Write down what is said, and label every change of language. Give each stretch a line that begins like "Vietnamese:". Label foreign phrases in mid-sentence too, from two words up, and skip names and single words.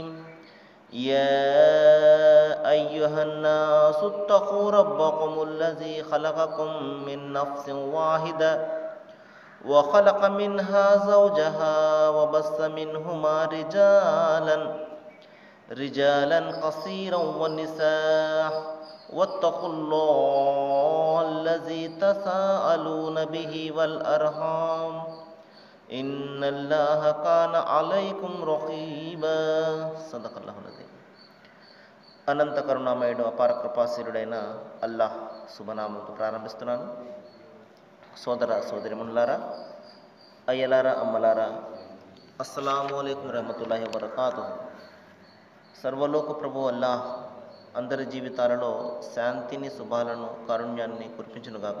Arabic: يا أيها الناس اتقوا ربكم الذي خلقكم من نفس واحدة وخلق منها زوجها وبث منهما رجالا كثيرا ونساء واتقوا الله الذي تساءلون به والأرحام إن الله كان عليكم رقيبا. صدق الله العظيم.
Telugu: అనంత కరుణామయుడు అపార కృపాశీలుడైన అల్లాహ్ శుభనామంతో ప్రారంభిస్తున్నాను. సోదర సోదరిమణులారా, అయ్యలారా, అమ్మలారా,
Arabic: السلام عليكم ورحمة الله وبركاته.
Telugu: సర్వలోక ప్రభు అల్లాహ్ అందరి జీవితాలలో శాంతిని, శుభాలను, కారుణ్యాన్ని కురిపించునుగాక.